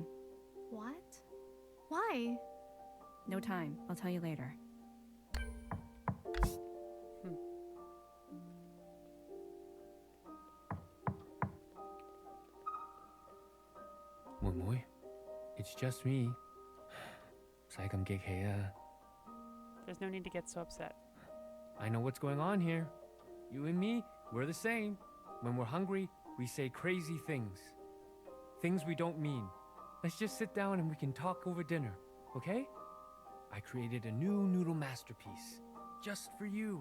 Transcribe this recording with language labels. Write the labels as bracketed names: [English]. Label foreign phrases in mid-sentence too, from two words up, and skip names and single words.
[English] What? Why? No time. I'll tell you later. Mui, it's just me. [Cantonese] 唔使咁激氣啊。 [English] There's no need to get so upset. I know what's going on here. You and me, we're the same. When we're hungry, we say crazy things. Things we don't mean. Let's just sit down and we can talk over dinner, okay? I created a new noodle masterpiece, just for you.